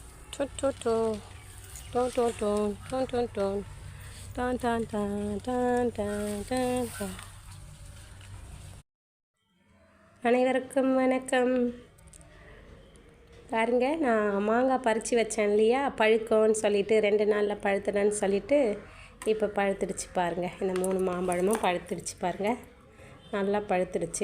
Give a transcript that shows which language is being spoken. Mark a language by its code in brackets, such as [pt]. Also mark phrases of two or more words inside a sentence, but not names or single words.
[ta] Tun, tun, tun. Tun, tun, tun. Tun, tun, tun. Dun, dun, dun, dun, dun, dun, dun. அனைவருக்கும் வணக்கம். பாருங்க, நான் மாங்காய் பறித்து வச்சேன் இல்லையா, பழுக்கோன்னு சொல்லிட்டு 2 நாளில் பழுத்துடன்னு சொல்லிட்டு இப்போ பழுத்துடுச்சு பாருங்கள். இந்த 3 மாம்பழமும் பழுத்துடுச்சு பாருங்கள், நல்லா பழுத்துடுச்சு.